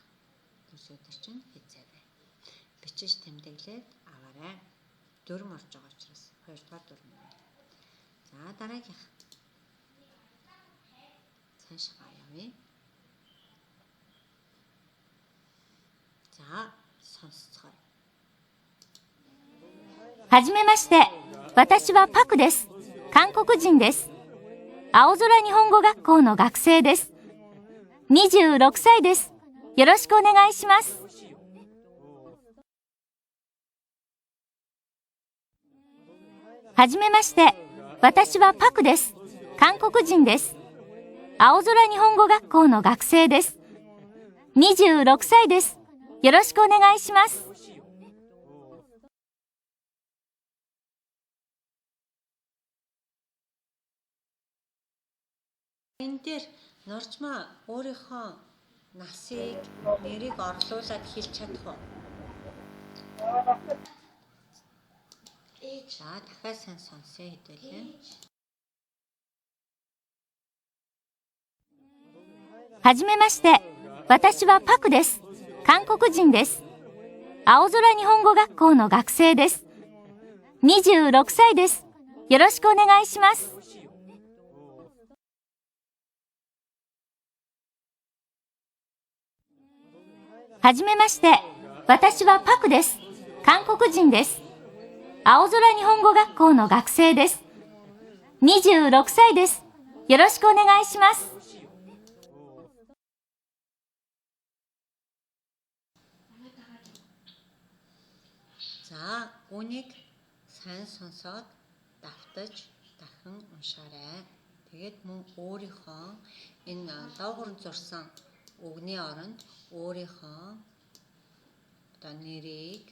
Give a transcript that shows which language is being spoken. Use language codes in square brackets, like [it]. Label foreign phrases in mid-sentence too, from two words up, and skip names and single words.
[mn] Төрсөн өдөр чинь хизээвэ? Бичиж тэмдэглээд аваарай. Дүрм орж байгаа учраас 2 дугаар дүрм. За дараагийнх. Цаашгаа явъя. За сонсцгоо. [ja] はじめまして。私はパクです。韓国人です。青空日本語学校の学生です。26歳です。よろしくお願いします。はじめまして。私はパクです。韓国人です。青空日本語学校の学生です。26歳です。よろしくお願いします。 [mn] Энэ дээр нуржмаа өөрийнхөө насыг нэрийг орлуулад хэлж чадах уу? За дахиад сайн сонсъё хэдүүлээ. [ja] はじめまして。私はパクです。韓国人です。青空日本語学校の学生です。26歳です。よろしくお願いします。はじめまして。私はパクです。韓国人です。青空日本語学校の学生です。26歳です。よろしくお願いします。 [mn] За үнийг сайн сонсоод давтаж дахин уншаарай. Тэгээд мөн өөрийнхөө энэ доогуур зурсан үгний оронд өөрийнхөө одоо нэрийг